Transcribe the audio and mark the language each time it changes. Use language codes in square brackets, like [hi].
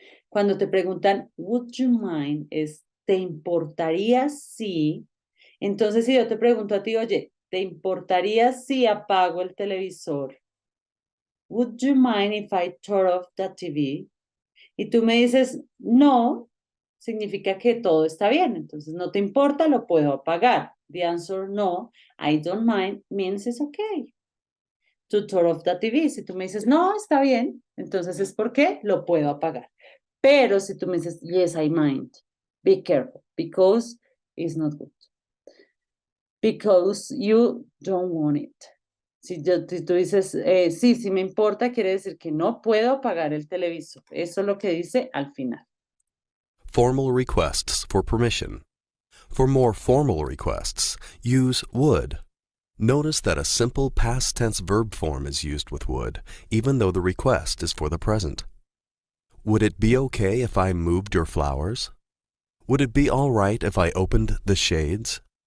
[es] Cuando te preguntan, [en] would you mind, [es] es, ¿te importaría si? Entonces, si yo te pregunto a ti, oye, ¿te importaría si apago el televisor? [en] Would you mind if I turn off the TV? [es] Y tú me dices, no, significa que todo está bien. Entonces, no te importa, lo puedo apagar. [en] The answer, no, I don't mind, means it's okay to turn off the TV. [es] Si tú me dices, no, está bien, entonces es porque lo puedo apagar. Pero si tú me dices, [en] yes, I mind, be careful, because it's not good. Because you don't want it. [es] Si tú dices, sí me importa, quiere decir que no puedo apagar el televisor. Eso es lo que dice al final. [en] Formal requests for permission. For more formal requests, use would. Notice that a simple past tense verb form is used with would, even though the request is for the present. Would it be okay if I moved your flowers? Would it be all right if I opened the shades?